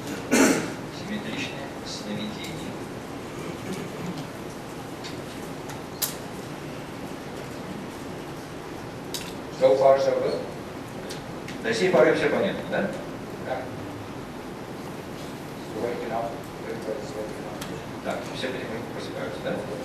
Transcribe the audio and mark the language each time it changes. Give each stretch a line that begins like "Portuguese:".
Russian: Симметричное сновидение.
English: So far, so good.
Russian: До сей поры все понятно, да?
English: Yeah. So waking up, everybody's waking up.
Russian: Так, все потихоньку просыпаются, да?